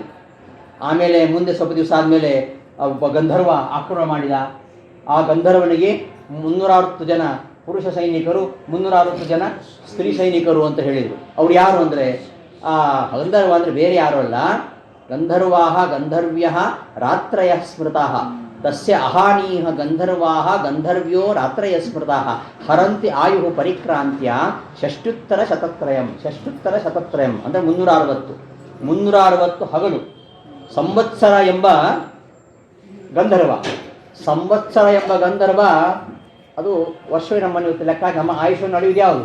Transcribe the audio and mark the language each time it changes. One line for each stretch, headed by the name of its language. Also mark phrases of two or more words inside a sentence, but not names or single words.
Kannada: ಆಮೇಲೆ ಮುಂದೆ ಸ್ವಲ್ಪ ದಿವಸ ಆದಮೇಲೆ ಒಬ್ಬ ಗಂಧರ್ವ ಆಕ್ರಮಣ ಮಾಡಿದ. ಆ ಗಂಧರ್ವನಿಗೆ 360 ಜನ ಪುರುಷ ಸೈನಿಕರು, 360 ಜನ ಸ್ತ್ರೀ ಸೈನಿಕರು ಅಂತ ಹೇಳಿದರು. ಅವ್ರು ಯಾರು ಅಂದರೆ, ಆ ಗಂಧರ್ವ ಅಂದರೆ ಬೇರೆ ಯಾರು ಅಲ್ಲ,
Sanskrit: ಗಂಧರ್ವಾಹ ಗಂಧರ್ವ್ಯ ರಾತ್ರಯ ಸ್ಮೃತಃ ತಸ್ಯ ಅಹಾನೀಹ ಗಂಧರ್ವಾಹ ಗಂಧರ್ವ್ಯೋ ರಾತ್ರಯ ಸ್ಮೃತಃ ಹರಂತಿ ಆಯು ಪರಿಕ್ರಾಂತ್ಯ ಷಷ್ಟ್ಯುತ್ತರ ಶತತ್ರಯಂ
Kannada: ಅಂದರೆ 360 ಹಗಲು. ಸಂವತ್ಸರ ಎಂಬ ಗಂಧರ್ವ, ಅದು ವರ್ಷವೇ ನಮ್ಮನ್ನು ಇವತ್ತು ಲೆಕ್ಕ ಹಾಕಿ ನಮ್ಮ ಆಯುಷ್ಯನ್ನು ನಡೆಯುವುದು ಯಾವುದು?